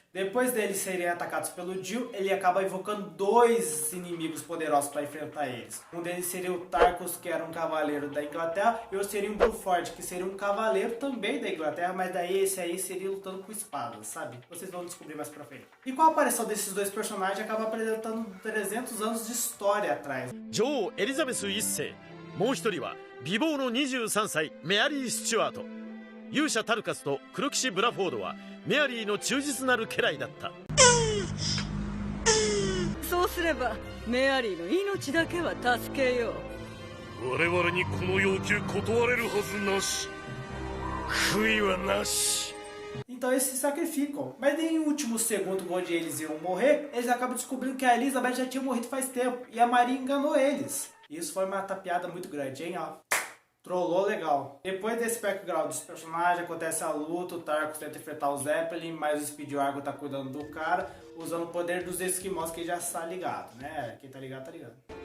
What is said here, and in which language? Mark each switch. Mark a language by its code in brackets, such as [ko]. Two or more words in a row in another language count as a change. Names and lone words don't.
[pt] Depois deles serem atacados pelo Jill, ele acaba invocando dois inimigos poderosos para enfrentar eles. Um deles seria o Tarkus, que era um cavaleiro da Inglaterra, e outro seria o Bruford, que seria um cavaleiro também da Inglaterra, mas daí esse aí seria lutando com espadas, sabe? Vocês vão descobrir mais pra frente. E com a aparição desses dois personagens, acaba apresentando 300 anos de história atrás. [ja] 女王エリザベス1世、もう一人は美貌の23歳メアリー・スチュワート。勇者タルカスと黒騎士ブラフォードはメアリーの忠実なる家来だった。そうすればメアリーの命だけは助けよう。我々にこの要求断れるはずなし。悔いはなし。 [pt] Então eles se sacrificam, mas em último segundo onde eles iam morrer, eles acabam descobrindo que a Elizabeth já tinha morrido faz tempo e a Maria enganou eles. Isso foi uma tapiada muito grande, hein, ó. Trollou legal. Depois desse background dos personagens, acontece a luta, o Tarkus tenta enfrentar o Zeppelin, mas o Speedwagon tá cuidando do cara, usando o poder dos esquimós, que já está ligado, né? Quem tá ligado, tá ligado.